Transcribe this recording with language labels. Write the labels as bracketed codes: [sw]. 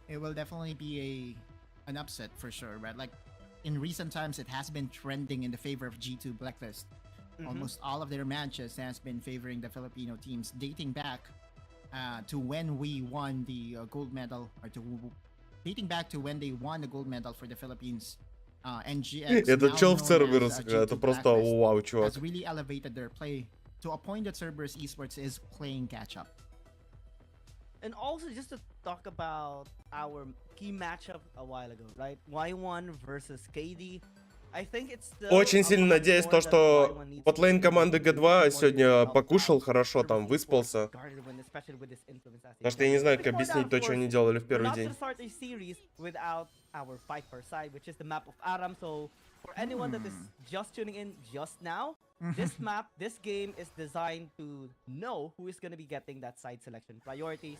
[en] It will definitely be an upset for sure, right? Like in recent times, it has been trending in the favor of G2 Blacklist. Almost all of their matches has been favoring the Filipino teams, dating back to when we won the gold medal, or dating back to when they won the gold medal for the Philippines. [ru] Этот чел в Cerberus, это просто вау, чувак. [en] Has really elevated their play to a point that Cerberus Esports is playing catch up. And also just to talk about our key matchup a while ago, right? Y1 versus KD. I think it's [ru] Очень сильно надеюсь, то, что потлейн команды G2 сегодня покушал хорошо, там выспался. Потому что я не знаю, как объяснить то, что они делали в первый день. [en] For anyone that is just tuning in just now, this map, this game is designed to know who is going to be getting that side selection priority.